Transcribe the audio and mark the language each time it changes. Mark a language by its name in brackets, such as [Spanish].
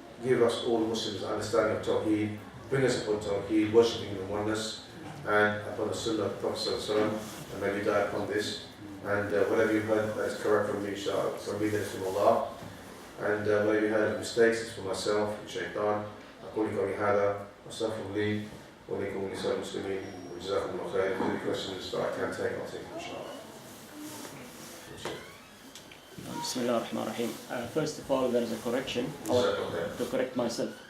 [English] give us all Muslims understanding of Tawheed, bring us upon Tawheed, worshipping in oneness, and upon the Sunnah of the Prophet ﷺ, and may we die upon this. And whatever you heard that is correct from me, inshallah, from me, that is from Allah. And whatever you heard of mistakes, it's from myself, Shaitan. [Arabic] أقول قولي هذا وأستغفر لي ولكم ولسائر المسلمين وجزاكم الله خير. [English] If there are any questions that I can take, I'll take them, inshallah. Bismillah ar-Rahman ar-Rahim. First of all, there is a correction. I want to correct myself.